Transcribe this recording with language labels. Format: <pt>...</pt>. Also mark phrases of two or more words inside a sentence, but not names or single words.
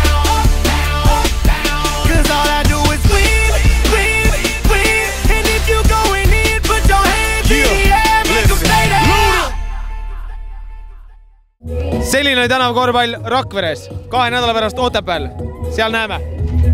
<en>Cause all I do is win. And if you going in, put your hands in the air, make them stay there.</en> <et>Selline oli tänavakorvpall Rakveres. 2 nädala pärast Otepääl. Seal näeme.</et>